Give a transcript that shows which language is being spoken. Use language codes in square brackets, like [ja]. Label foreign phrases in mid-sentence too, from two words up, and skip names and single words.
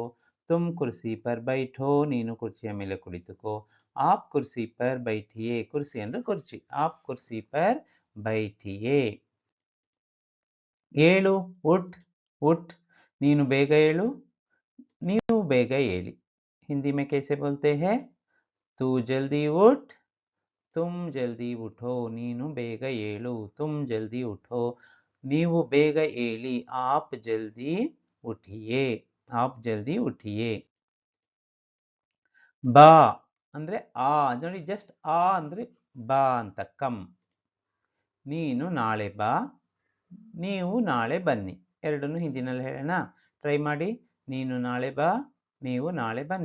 [hi] तुम कुर्सी पर बैठो, [kn] ನೀನು ಕುರ್ಚಿಯ ಮೇಲೆ ಕುಳಿತುಕೋ. [hi] आप कुर्सी पर बैठिए, [kn] ಕುರ್ಸಿ ಅಂದ್ರೆ ಕುರ್ಚಿ. [hi] आप कुर्सी पर बैठिए. ಏಳು, उठ, उठ. [kn] ನೀನು ಬೇಗ ಏಳು, ಬೇಗ ಏಳಿ. [hi] ಹಿಂದಿ में कैसे बोलते हैं? तू जल्दी उठ, तुम जल्दी उठो. [kn] ನೀನು ಬೇಗ ಏಳು, [hi] तुम जल्दी उठो. [kn] ನೀವು ಬೇಗ ಏಳಿ, [hi] आप जल्दी उठिए, आप जल्दी उठिए. [kn] ಬಾ ಅಂದ್ರೆ ಆ ನೋಡಿ, ಜಸ್ಟ್ ಆ ಅಂದ್ರೆ ಬಾ ಅಂತ, ಕಮ್. ನೀನು ನಾಳೆ ಬಾ, ನೀವು ನಾಳೆ ಬನ್ನಿ. ಎರಡನ್ನು ಹಿಂದಿನಲ್ಲಿ ಹೇಳೋಣ, ಟ್ರೈ ಮಾಡಿ. ನೀನು ನಾಳೆ ಬಾ, ನೀವು ನಾಳೆ ಬನ್ನಿ.